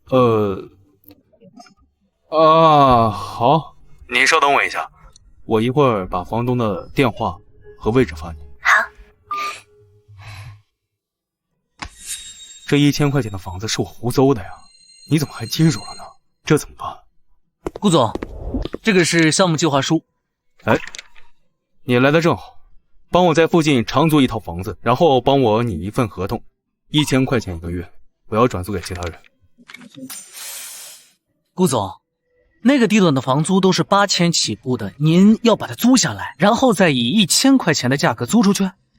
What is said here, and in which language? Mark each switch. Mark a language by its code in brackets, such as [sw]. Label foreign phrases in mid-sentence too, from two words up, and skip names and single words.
[zh] 好，您稍等我一下，我一會兒把房東的電話和位置發你。好。這1000塊錢的房子是我胡謅的呀，你怎麼還接手了呢？這怎麼辦？顧總，這個是項目計劃書。哎，你來的正好，幫我在附近長租一套房子，然後幫我擬一份合同，1000塊錢1個月，我要轉租給其他人。顧總，那個地段的房租都是8000起步的，您要把它租下來，然後再以1000塊錢的價格租出去。